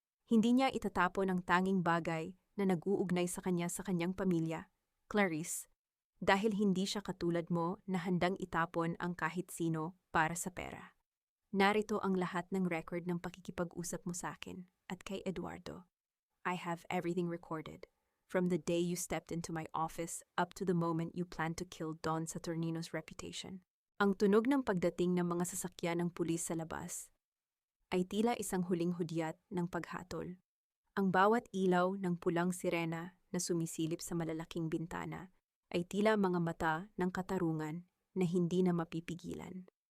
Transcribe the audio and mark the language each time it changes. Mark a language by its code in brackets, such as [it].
[tl] Hindi niya itatapon ang tanging bagay na nag-uugnay sa kanyang pamilya, Clarice, dahil hindi siya katulad mo na handang itapon ang kahit sino para sa pera. Narito ang lahat ng record ng pakikipag-usap mo sa akin at kay Eduardo. [en] I have everything recorded, from the day you stepped into my office up to the moment you planned to kill Don Saturnino's reputation. [tl] Ang tunog ng pagdating ng mga sasakyan ng pulis sa labas ay tila isang huling hudyat ng paghatol. Ang bawat ilaw ng pulang sirena na sumisilip sa malalaking bintana ay tila mga mata ng katarungan na hindi na mapipigilan.